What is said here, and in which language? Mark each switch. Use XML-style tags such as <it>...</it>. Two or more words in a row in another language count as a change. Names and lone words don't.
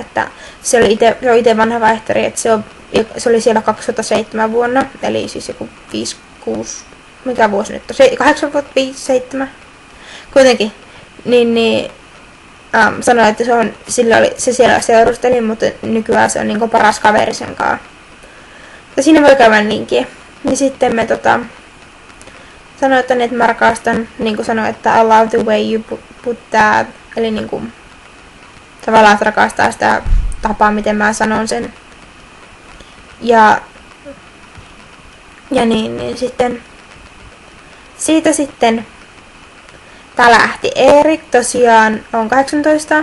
<fi>Että se on itse vanha vaihteri, että se oli siellä 2007 vuonna, eli siis joku 5, 6, mikä vuosi nyt on, 8 vuotta, 5, 7, kuitenkin. Niin sanoi, että se siellä seurusteli, mutta nykyään se on niinku paras kaveri sen kanssa. Ja siinä voi käydä niinkin. Niin sitten me sanoi, että mä rakastan, niinku sanoi, että</fi> <en>I love the way you put that.</en> <fi>Eli niinku tavallaan, että rakastaa sitä tapaa, miten mä sanon sen. Ja niin sitten siitä sitten tää lähti. Erik tosiaan on 18.</fi>